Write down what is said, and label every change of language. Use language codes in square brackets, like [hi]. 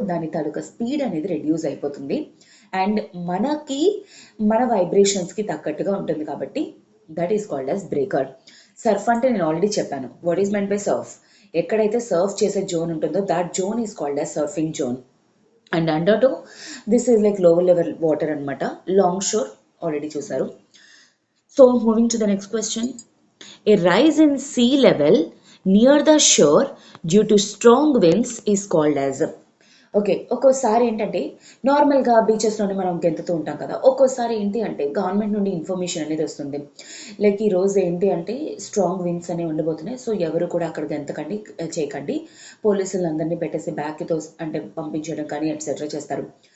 [te] దాని తాలూకా స్పీడ్ అనేది రెడ్యూస్ అయిపోతుంది అండ్ మనకి మన వైబ్రేషన్స్కి తగ్గట్టుగా ఉంటుంది కాబట్టి [en] That is called as breaker. [te] Surf అంటే నేను ఆల్రెడీ చెప్పాను, [en] What is meant by surf. [te] ఎక్కడైతే సర్ఫ్ చేసే జోన్ ఉంటుందో [en] That zone is called as surfing zone. And under to this is like lower level water అనమాట. Long shore already చూసారు. So moving to the next question. A rise in sea level near the shore due to strong winds is called as. [te] Okay, ఒక్కోసారి ఏంటంటే నార్మల్గా బీచెస్లోనే మనం గెంతుతూ ఉంటాం కదా, ఒక్కోసారి ఏంటి అంటే గవర్నమెంట్ నుండి ఇన్ఫర్మేషన్ అనేది వస్తుంది, లైక్ ఈ రోజు ఏంటి అంటే స్ట్రాంగ్ విండ్స్ అనేవి ఉండబోతున్నాయి, సో ఎవరు కూడా అక్కడ గెంతకండి చేయకండి, పోలీసులు అందరినీ పెట్టేసి బ్యాక్తో అంటే పంపించడం కానీ ఎట్సెట్రా చేస్తారు.